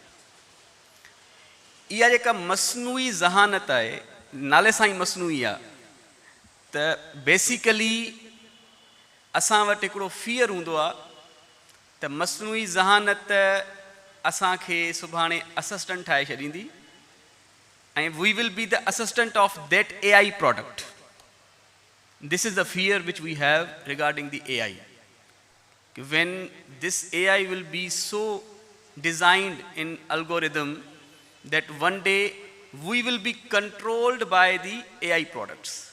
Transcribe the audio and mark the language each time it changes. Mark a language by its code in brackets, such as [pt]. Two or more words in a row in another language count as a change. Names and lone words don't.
[sd] इहा जेका मसनूई ज़हानत आहे, नाले सां ई मसनूई आहे, त बेसिकली असां वटि हिकिड़ो फियर हूंदो आहे त मसनूई ज़हानत असांखे सुभाणे असिस्टेंट ठाहे छॾींदी, [en] and we will be the assistant of that AI product. This is the fear which we have regarding the AI. When this AI will be so designed in algorithm that one day we will be controlled by the AI products.